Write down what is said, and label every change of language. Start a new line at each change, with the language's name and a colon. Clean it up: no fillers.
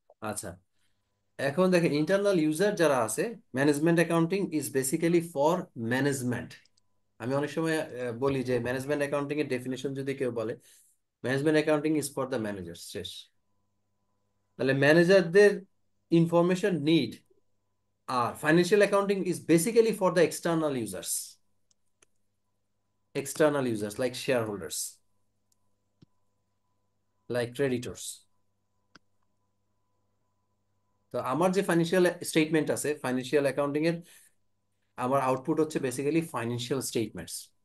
Bangla: আচ্ছা, এখন দেখেন ইন্টারনাল ইউজার যারা আছে,
English: Management accounting is basically for management.
Bangla: আমি অনেক সময় বলি যে ম্যানেজমেন্ট অ্যাকাউন্টিং এর ডেফিনেশন যদি কেউ বলে,
English: Management accounting is for the manager.
Bangla: শেষ। তাহলে ম্যানেজারদের information need, আর
English: Financial accounting is basically for the external users. External users like shareholders, like creditors.
Bangla: তো আমার যে ফাইন্যান্সিয়াল স্টেটমেন্ট আছে, ফাইন্যান্সিয়াল অ্যাকাউন্টিং এর আমার আউটপুট হচ্ছে বেসিক্যালি ফাইন্যান্সিয়াল স্টেটমেন্টস।